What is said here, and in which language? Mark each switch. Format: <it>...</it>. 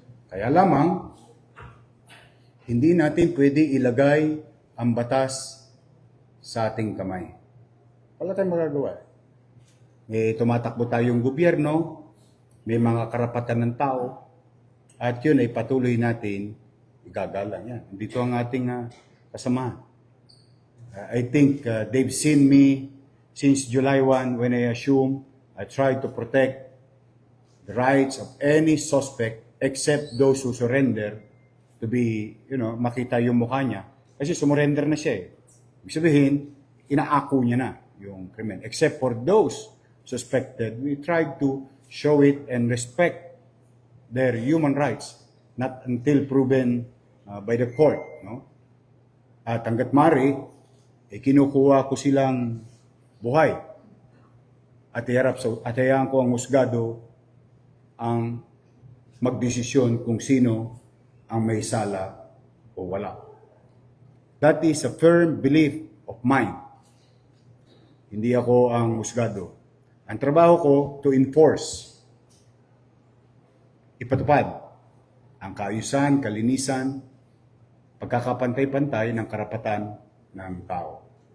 <tl>Kaya lamang, hindi natin pwede ilagay ang batas sa ating kamay. Wala tayong magagawa. Tumatakbo tayong gobyerno, may mga karapatan ng tao, at yun ay patuloy natin igagalang yan. Dito ang ating kasamahan.</tl> <en>I think they've seen me since July 1 when I assumed I tried to protect the rights of any suspect except those who surrender to be, makita yung mukha niya.</en> <tl>Kasi sumurrender na siya eh. Ibig sabihin, inaako niya na yung krimen.</tl> <en>Except for those suspected, we tried to show it and respect their human rights, not until proven by the court.</en> <tl>No? At hanggat mari, kinukuha ko silang buhay. At hayaan ko ang husgado ang magdesisyon kung sino ang may sala o wala.</tl> <en>That is a firm belief of mine.</en> <tl>Hindi ako ang husgado. Ang trabaho ko to enforce, ipatupad ang kaayusan, kalinisan, pagkakapantay-pantay ng karapatan ng tao.</tl>